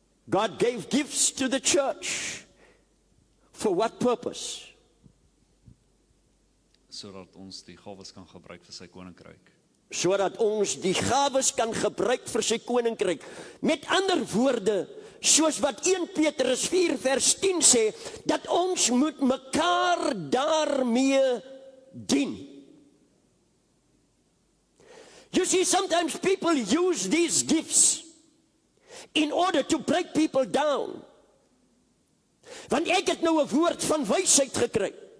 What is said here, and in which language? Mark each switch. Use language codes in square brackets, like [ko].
[en] God gave gifts to the church. For what purpose? [af] Sodat ons die gawes kan gebruik vir sy koninkryk. Sodat ons die gawes kan gebruik vir sy koninkryk. Met ander woorde, soos wat 1 Petrus 4 vers 10 sê, dat ons moet mekaar daarmee dien. [en] You see, sometimes people use these gifts in order to break people down. [af] Want ek het nou 'n woord van wysheid gekry.